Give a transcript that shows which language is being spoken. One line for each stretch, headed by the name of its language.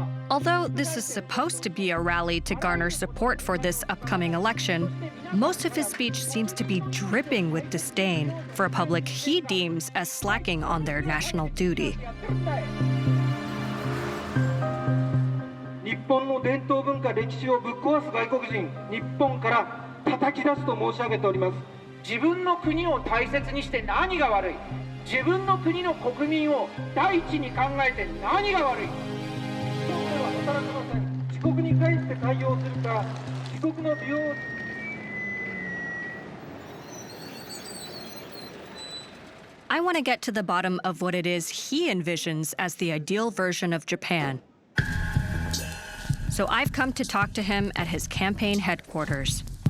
English: Although this is supposed to be a rally to garner support for this upcoming election, most of his speech seems to be dripping with disdain for a public he deems as slacking on their national duty.
Japanese: 日本の伝統文化歴史をぶっ壊す外国人、日本から叩き出すと申し上げております。自分の国を大切にして何が悪い？自分の国の国民を第一に考えて何が悪い？働けません。自国に帰って対応するか、自国の美容
English: I want to get to the bottom of what it is he envisions as the ideal version of Japan. So I've come to talk to him at his campaign headquarters.